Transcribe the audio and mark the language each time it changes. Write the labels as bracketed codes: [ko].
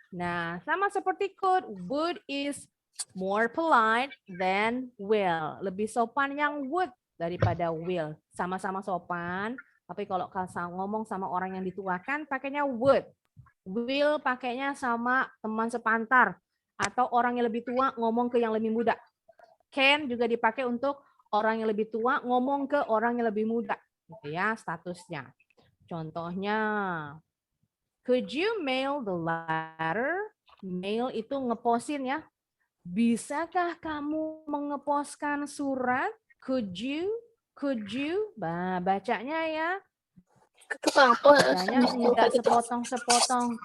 [id] Nah, sama seperti [en] could, would is more polite than will. [id] Lebih sopan yang would daripada will. Sama-sama sopan, tapi kalau ngomong sama orang yang dituakan pakainya would. Will pakainya sama teman sepantar atau orang yang lebih tua ngomong ke yang lebih muda. Can juga dipakai untuk orang yang lebih tua ngomong ke orang yang lebih muda. Gitu ya statusnya. [en] Contohnya, could you mail the letter? [id] Mail itu ngeposin ya. Bisakah kamu mengeposkan surat? [en] Could you? [id] Bacanya ya. Bacanya enggak sepotong-sepotong.